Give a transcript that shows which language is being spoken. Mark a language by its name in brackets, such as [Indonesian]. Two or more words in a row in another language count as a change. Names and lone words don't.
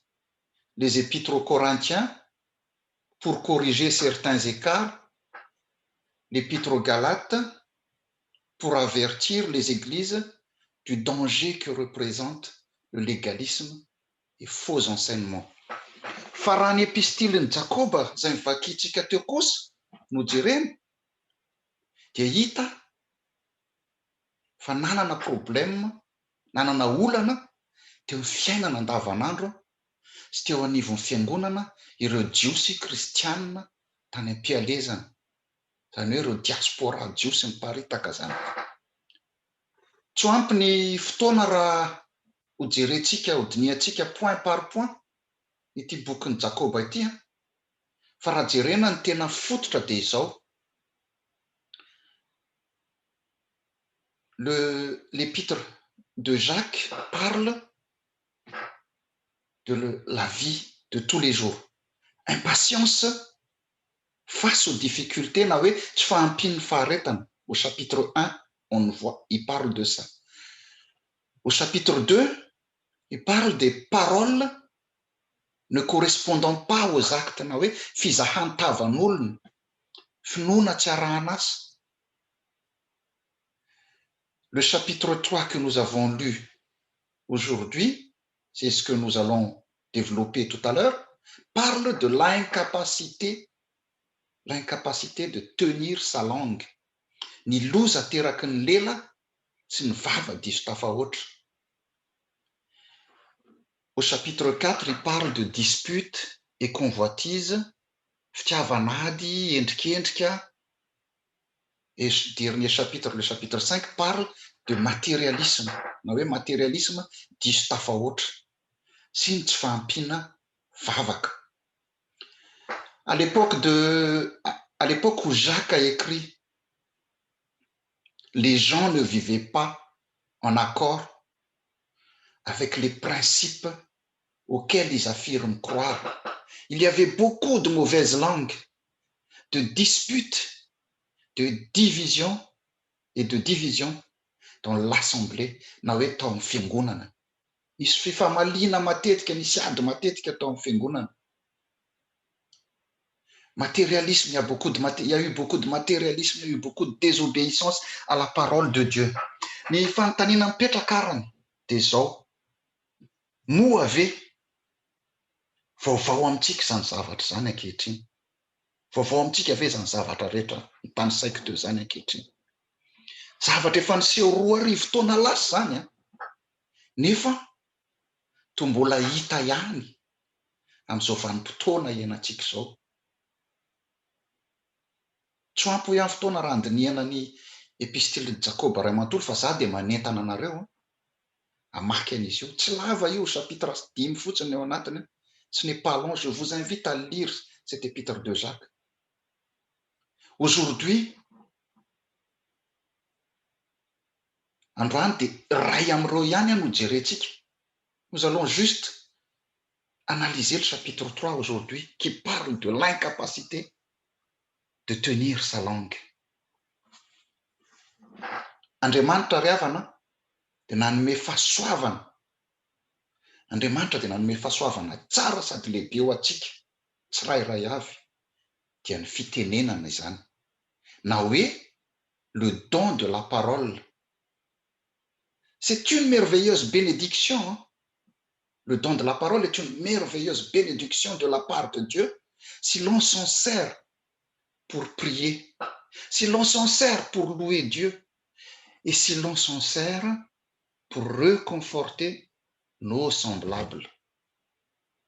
[French] Les épîtres aux Corinthiens pour corriger certains écarts, l'épître aux Galates pour avertir les églises du danger que représente le légalisme et faux enseignements. [Malagasy] Fa raha ny epistiliny Jakoba izay mivakintsika teo kosa no jerena dia hita fa nanana problème, nanana olana teo amin'ny fiainana andavanandro sy teo anivon'ny fiangonana ireo jiosy kristianina tany am-pialezana, izany hoe ireo diaspora jiosy miparitaka zany. Tsy ho ampy ny fotoana raha ho jerentsika, ho diniantsika [French] point par point [Malagasy] ity bokin'ny Jakoba ity, fa raha jerena ny tena fototra dia izao. [French] L'épître de Jacques parle de la vie de tous les jours. Impatience face aux difficultés, [Malagasy] na hoe tsy fahampin'ny faharetana. [French] Au chapitre 1, on voit, il parle de ça. Au chapitre 2, il parle des paroles ne correspondant pas aux actes, [Malagasy] na hoe fizahan-tavan'olona, finoana tsy arahana asa. [French] Le chapitre 3 que nous avons lu aujourd'hui, c'est ce que nous allons développer tout à l'heure, parle de l'incapacité de tenir sa langue. [Malagasy] Ny loza teraky ny lela sy ny vava diso tafahoatra. [French] Au chapitre 4, il parle de disputes et convoitises, [Malagasy] fitiavan'ady, endrikendrika. [French] Et le dernier chapitre, le chapitre 5, parle de matérialisme. [Malagasy] Na hoe matérialisme diso tafahoatra sy ny tsy fahampiana vavaka. [French] À l'époque où Jacques a écrit, les gens ne vivaient pas en accord avec les principes auxquels ils affirment croire. Il y avait beaucoup de mauvaises langues, de disputes, de divisions et de divisions dans l'assemblée, [Malagasy] na hoe tao amin'ny fiangonana. Misy fifamaliana matetika, misy ady matetika tao amin'ny fiangonana. [French] Matérialisme, il y a eu beaucoup de matérialisme, il y a eu beaucoup de désobéissance à la parole de Dieu. [Malagasy] Ny fanontaniana mipetraka arany dia izao, moa ave vaovao amintsika zany zavatra zany ankehitriny. Vaovao amintsika ave zany zavatra rehetra ny tany saiko teo zany ankehitriny. Zavatra efa niseho 2 taona lasa zany, nefa toa mbola hita ihany amin'izao vanim-potoana iainantsika izao. Tsy ampy hoe amin'ny fotoana raha andiniana ny epistiliny Jakoba ray manontolo fa za dia manentana anareo hamaky an'izy io. Tsy lava io, chapitre 5 fotsiny eo anatiny. [French] Ce n'est pas long, je vous invite à lire cet épître de Jacques. Aujourd'hui, [Malagasy] androany dia ray amin'ireo ihany no jerentsika. [French] Nous allons juste analyser le chapitre 3 aujourd'hui qui parle de l'incapacité de tenir sa langue. [Malagasy] Andriamanitra ry havana dia nanome fahasoavana. Andriamanitra dia nanome fahasoavana tsara sady lehibe eo atsika, tsirairay avy, dia ny fitenenana izany. Na hoe [French] le don de la parole. C'est une merveilleuse bénédiction. Hein? Le don de la parole est une merveilleuse bénédiction de la part de Dieu si l'on s'en sert pour prier, si l'on s'en sert pour louer Dieu et si l'on s'en sert pour réconforter nos semblables.